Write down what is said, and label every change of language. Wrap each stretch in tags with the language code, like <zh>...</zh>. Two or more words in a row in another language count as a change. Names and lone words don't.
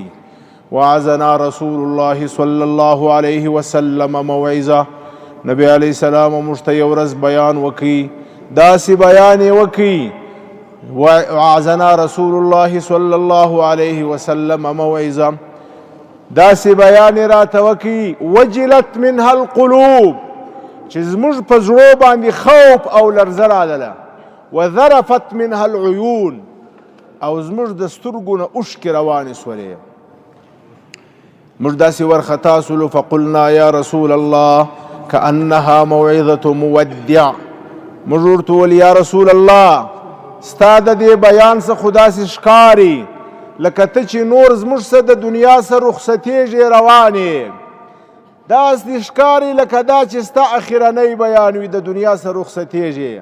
<ar>وعظنا رسول الله صلی الله علیه وسلم موعظه.</ar> <ps>نبی</ps> <ar>علیه السلام</ar> <ps>موږ ته یو ورځ بیان وکړي، داسې بیان یې وکړي.</ps> <ar>وعظنا رسول الله صلی الله علیه وسلم موعظه،</ar> <ps>داسې بیان یې راته وکړي</ps> <ar>وجلت منها القلوب،</ar> <ps>چې زموږ په زړو باندې خوف او لرزه راغله.</ps> <ar>وذرفت منها العیون،</ar> <ps>او زموږ د سترګو نه اوښکې روانې سولې. موږ داسې ورخطا سولو</ps> <ar>فقلنا یا رسول الله كأنها موعظة مودع.</ar> <ps>موږ ورته وویل</ps> <ar>یا رسول الله</ar> <ps>ستا د دې بیان څه خو داسې ښکاري لکه ته چې نور زموږ څه د دنیا څه رخصتېږې روانې، داسې ښکاري لکه دا چې ستا اخرنی بیان وي، د دنیا څه رخصتېږې.</ps>